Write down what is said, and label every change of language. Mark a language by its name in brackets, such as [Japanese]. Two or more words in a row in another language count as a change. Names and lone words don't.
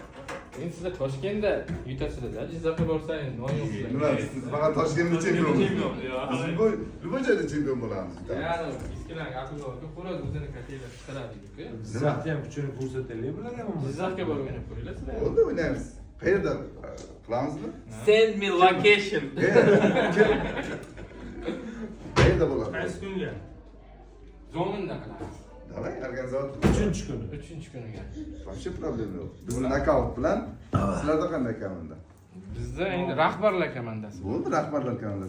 [Uzbek] Endi sizlar Toshkentda yutasizlar, Jizzaxga borsangiz non yo'qlar. Nima siz faqat Toshkentda chempion Chempion, bo'lasiz. Biz bu joyda chempion bo'lamiz. Yani eskilarga aql yo'q. Xo'roz o'zini katelar chiqaradi-ku. Jizzaxda ham kuchini ko'rsataylik bularga. Jizzaxga borib o'ynab ko'ringlar sizlar. Bo'ldi o'ynaymiz. Qayerda qilamizmi? [English] Send me location. [Uzbek] Qayerda bo'ladi? Qaysi kunga? Zominda qilamiz. Davay, organizator. 3-kuni. 3-kuniga. Вообще problem yo'q. Bizni nokaut bilan sizlarda qanday komanda? Bizda endi rahbarlar komandasi. Bo'ldi, rahbarlar komandasi.